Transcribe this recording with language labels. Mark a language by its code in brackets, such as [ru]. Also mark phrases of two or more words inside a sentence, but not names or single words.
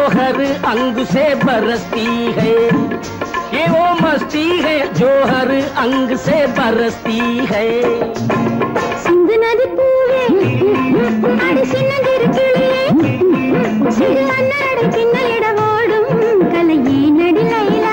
[hi] हर अंग से बरसती है, ये वो मस्ती है जो हर अंग से बरसती है. [ta] சிந்து நதி பூவே அடி சின்னதிரு கிளியே சிறு அண்ணாடை பின்னலிட ஓடும் கலையே நடி லைலா.